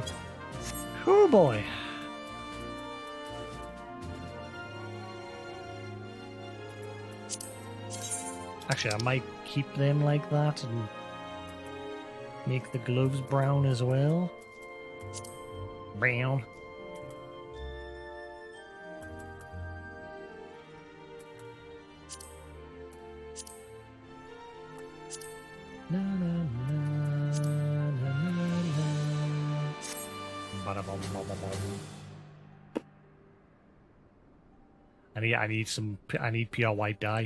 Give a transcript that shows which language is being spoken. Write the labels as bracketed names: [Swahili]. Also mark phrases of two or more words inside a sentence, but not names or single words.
[English] Oh boy. Actually, I might keep them like that and make the gloves brown as well. Brown. Na, na, na, na, na, na. Ba-da-bum, bum, bum, bum. I need pure white dye.